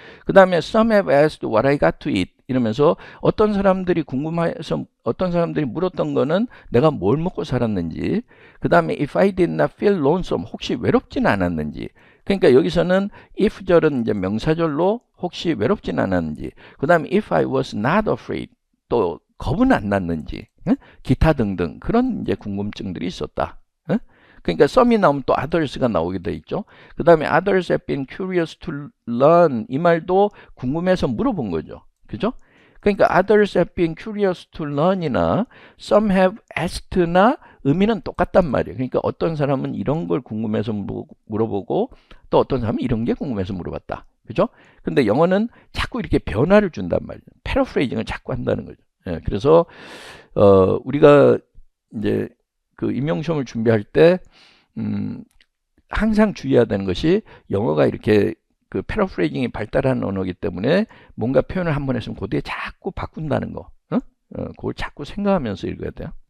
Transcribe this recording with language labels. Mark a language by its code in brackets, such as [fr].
[ko] 그 다음에 [en] some have asked what I got to eat [ko] 이러면서 어떤 사람들이 궁금해서 어떤 사람들이 물었던 거는 내가 뭘 먹고 살았는지 그 다음에 [en] if I did not feel lonesome [ko] 혹시 외롭진 않았는지 그러니까 여기서는 if 절은 이제 명사절로 혹시 외롭진 않았는지 그 다음에 [en] if I was not afraid [ko] 또 겁은 안 났는지 기타 등등 그런 이제 궁금증들이 있었다. 그러니까 some이 나오면 또 others가 나오게 돼 있죠. 그 다음에 [en] others have been curious to learn [ko] 이 말도 궁금해서 물어본 거죠. 그죠? 그러니까 [en] others have been curious to learn [ko] 이나 [en] some have asked [ko] 나 의미는 똑같단 말이에요. 그러니까 어떤 사람은 이런 걸 궁금해서 물어보고 또 어떤 사람은 이런 게 궁금해서 물어봤다. 그죠? 근데 영어는 자꾸 이렇게 변화를 준단 말이에요. 패러프레이징을 자꾸 한다는 거죠. 그래서 우리가 이제 그 임용시험을 준비할 때 항상 주의해야 되는 것이 영어가 이렇게 그 패러프레이징이 발달한 언어이기 때문에 뭔가 표현을 한 번 했으면 그 뒤에 자꾸 바꾼다는 거 그걸 자꾸 생각하면서 읽어야 돼요.